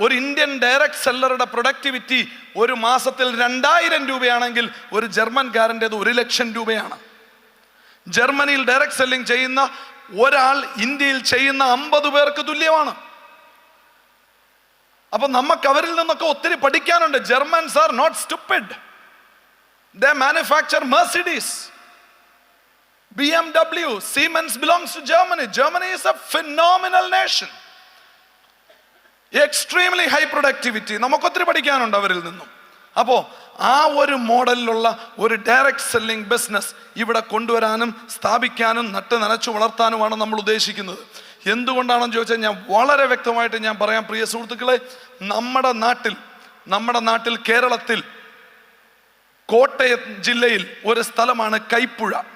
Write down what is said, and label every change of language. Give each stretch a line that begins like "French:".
Malayalam: ഒരു Indian direct സെല്ലറുടെ productivity ഒരു മാസത്തിൽ 2000 രൂപയാണെങ്കിൽ ഒരു ജർമ്മൻകാരൻ്റെത് 1 ലക്ഷം രൂപയാണ്. ജർമ്മനിയിൽ ഡയറക്റ്റ് സെല്ലിംഗ് ചെയ്യുന്ന ഒരാൾ ഇന്ത്യയിൽ ചെയ്യുന്ന 50 പേർക്ക് തുല്യമാണ്. അപ്പൊ നമുക്ക് അവരിൽ നിന്നൊക്കെ ഒത്തിരി പഠിക്കാനുണ്ട്.
English: Germans are not stupid. They manufacture Mercedes, BMW, Siemens belongs to Germany. Germany is a phenomenal nation. Extremely high productivity.
Malayalam: നമുക്ക് ഒത്തിരി പഠിക്കാനുണ്ട് അവരിൽ നിന്നും. അപ്പോൾ ആ ഒരു മോഡലിലുള്ള ഒരു ഡയറക്റ്റ് സെല്ലിംഗ് ബിസിനസ് ഇവിടെ കൊണ്ടുവരാനും സ്ഥാപിക്കാനും നട്ട് നനച്ചു വളർത്താനുമാണ് നമ്മൾ ഉദ്ദേശിക്കുന്നത്. എന്തുകൊണ്ടാണെന്ന് ചോദിച്ചാൽ ഞാൻ വളരെ വ്യക്തമായിട്ട് ഞാൻ പറയാം പ്രിയ സുഹൃത്തുക്കളെ. നമ്മുടെ നാട്ടിൽ കേരളത്തിൽ കോട്ടയം ജില്ലയിൽ ഒരു സ്ഥലമാണ് കൈപ്പുഴ.